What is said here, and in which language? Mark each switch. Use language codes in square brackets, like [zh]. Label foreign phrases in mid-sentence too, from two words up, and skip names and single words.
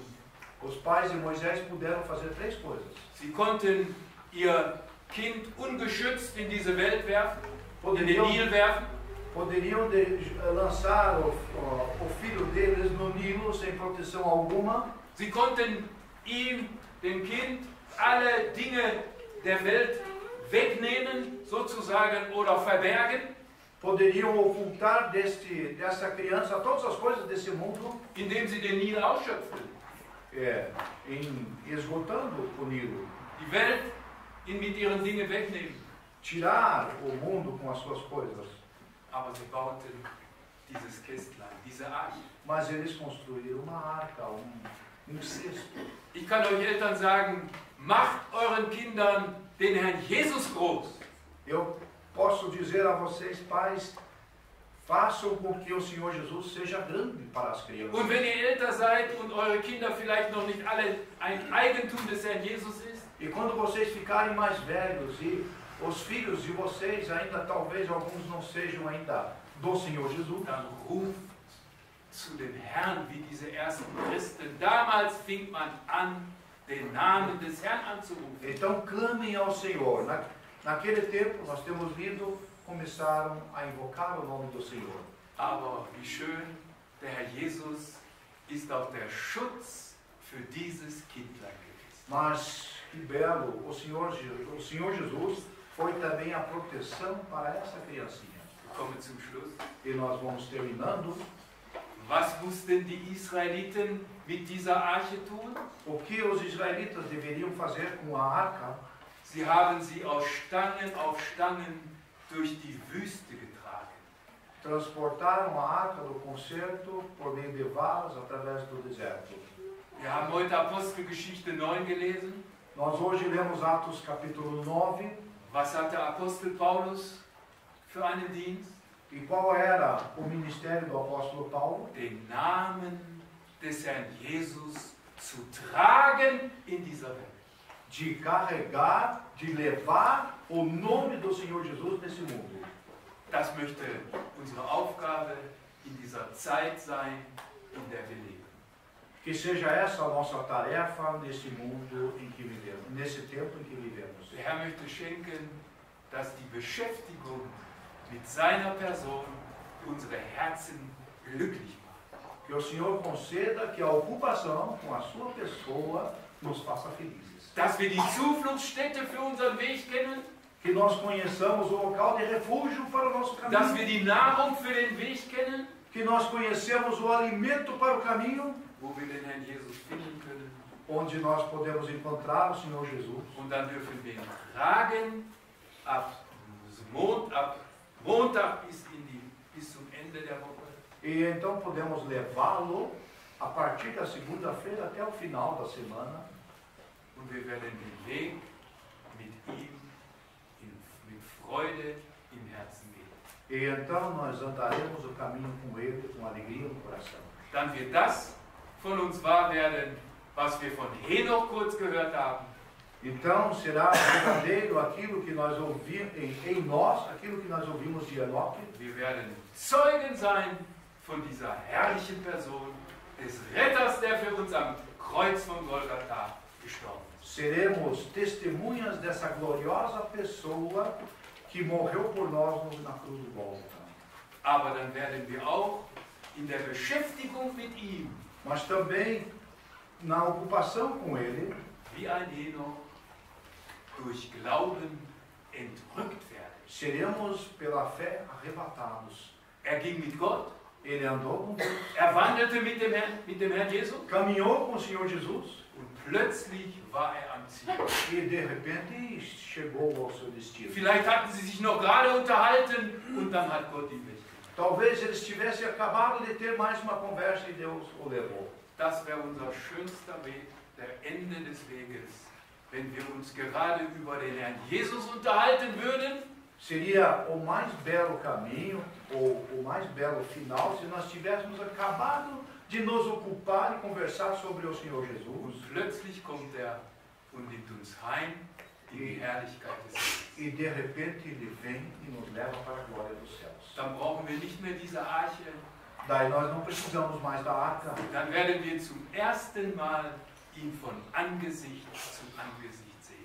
[pt] Os pais de Moisés puderam fazer 3 coisas. [de] Sie konnten ihr Kind ungeschützt in diese Welt werfen, in den Nil werfen. [pt] Poderiam lançar o filho deles no Nilo sem proteção alguma. [de] Sie konnten ihm, dem Kind, alle Dinge der Welt wegnehmen, sozusagen, oder verbergen. [pt] Poderiam ocultar dessa criança todas as coisas desse mundo, [de] indem sie den Nil ausschöpften. [pt] Esgotando o Nilo. [de] Die Welt mit ihren Dingen wegnehmen. [pt] Tirar o mundo com as suas coisas. [de] Aber sie bauten dieses Kästlein, diese Arche. [pt] Mas eles construíram uma arca, cesto. [de] Ich kann euch Eltern sagen, macht euren Kindern den Herrn Jesus groß. [pt] Eu posso dizer a vocês, pais, façam com que o Senhor Jesus seja grande para as crianças. [de] Und wenn ihr älter seid und eure Kinder vielleicht noch nicht alle ein Eigentum des Herrn Jesus ist, [pt] e quando vocês ficarem mais velhos e os filhos de vocês ainda talvez alguns não sejam ainda do Senhor Jesus, [de] dann ruft zu dem Herrn wie diese ersten Christen. Damals fing man an, den Namen des Herrn anzurufen. [pt] Então clamem ao Senhor. Naquele tempo, nós temos lido, começaram a invocar o nome do Senhor. [de] Aber wie schön, der Herr Jesus ist auch der Schutz für dieses Kindlein gewesen. [pt] Mas que belo, o Senhor Jesus foi também a proteção para essa criancinha. [de] Wir kommen zum Schluss. [pt] E nós vamos terminando. [de] Was mussten die Israeliten mit dieser Arche tun? [pt] O que os israelitas deveriam fazer com a arca? [de] Sie haben sie aus Stangen auf Stangen durch die Wüste getragen. [pt] Transportaram a arca do concerto por meio de varas através do deserto. [de] Wir haben heute Apostelgeschichte 9 gelesen. [pt] Nós hoje lemos Atos capítulo 9. [de] Was hat der Apostel Paulus für einen Dienst? [pt] E qual era o ministério do apóstolo Paulo? [de] Den Namen des Herrn Jesus zu tragen in dieser Welt. [pt] De carregar, de levar o nome do Senhor Jesus nesse mundo. [de] Das möchte unsere Aufgabe in dieser Zeit sein, in der wir leben. [pt] Que seja essa a nossa tarefa nesse mundo em que vivemos, nesse tempo em que vivemos. [de] Der Herr möchte schenken, dass die Beschäftigung mit seiner Person unsere Herzen glücklich macht. [pt] Que o Senhor conceda que a ocupação com a sua pessoa nos faça felizes. [de] Dass wir die Zufluchtsstätte für unseren Weg kennen. [pt] Que nós conheçamos o local de refúgio para o nosso caminho. [de] Dass wir die Nahrung für den Weg kennen. [pt] Que nós conhecemos o alimento para o caminho. [de] Wo wir den Herrn Jesus finden können. [pt] Onde nós podemos encontrar o Senhor Jesus. [de] Und dann dürfen wir ihn tragen ab Montag bis zum Ende der Woche. [pt] E então podemos levá-lo a partir da segunda-feira até o final da semana. [de] Und wir werden den Weg mit ihm mit Freude im Herzen gehen. [pt] E então nós andaremos o caminho com Ele com alegria no coração. [de] Dann wird das von uns wahr werden, was wir von Henoch kurz gehört haben. [pt] Então será verdadeiro aquilo que nós ouvimos em nós, aquilo que nós ouvimos de Enoque. [de] Wir werden Zeugen sein von dieser herrlichen Person, des Retters, der für uns am Kreuz von Golgatha gestorben ist. [pt] Seremos testemunhas dessa gloriosa pessoa que morreu por nós na cruz do Gólgota. [de] Aber dann werden wir auch in der Beschäftigung mit ihm, [pt] Mas também na ocupação com Ele, [de] wie ein Henoch, durch Glauben entrückt werden. [pt] seremos pela fé arrebatados. [de] Ging mit Gott, [pt] Ele andou com Deus, [de] wandelte mit dem Herrn Jesus [pt] caminhou com o Senhor Jesus [de] und plötzlich war am Ziel. [pt] e de repente chegou ao seu destino. [de] Vielleicht hatten sie sich noch gerade unterhalten und dann hat Gott ihn weggenommen. [pt] Talvez eles tivessem acabado de ter mais uma conversa e Deus o levou. [de] Das wäre unser schönster Weg, der Ende des Weges, wenn wir uns gerade über den Herrn Jesus unterhalten würden. [pt] Seria o mais belo caminho, ou o mais belo final, se nós tivéssemos acabado de nos ocupar e conversar sobre o Senhor Jesus. [de] Und plötzlich kommt er und nimmt uns heim in die Herrlichkeit des Himmels. [pt] E de repente Ele vem e nos leva para a glória dos céus. [de] Dann brauchen wir nicht mehr diese Arche. [pt] Daí nós não precisamos mais da arca. [de] Dann werden wir zum ersten Mal ihn von Angesicht zu Angesicht sehen.